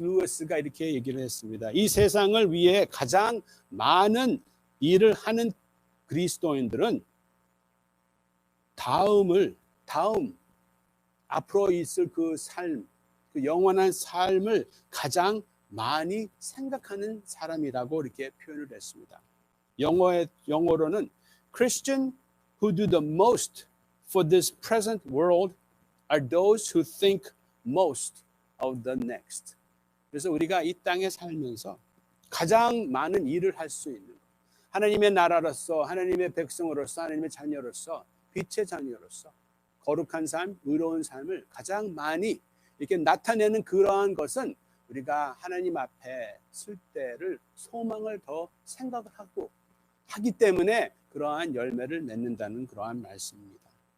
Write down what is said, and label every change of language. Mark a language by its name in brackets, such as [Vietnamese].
[Korean] 루이스가 이렇게 얘기를 했습니다. 이 세상을 위해 가장 많은 일을 하는 그리스도인들은 다음 앞으로 있을 그 삶, 그 영원한 삶을 가장 많이 생각하는 사람이라고 이렇게 표현을 했습니다. 영어로는 [English] Christian who do the most for this present world are those who think most of the next. [Korean] 그래서 우리가 이 땅에 살면서 가장 많은 일을 할 수 있는, 하나님의 나라로서, 하나님의 백성으로서, 하나님의 자녀로서, 빛의 자녀로서 거룩한 삶, 의로운 삶을 가장 많이 이렇게 나타내는 그러한 것은 우리가 하나님 앞에 쓸 때를 소망을 더 생각을 하고 하기 때문에 그러한 열매를 맺는다는 그러한 말씀입니다.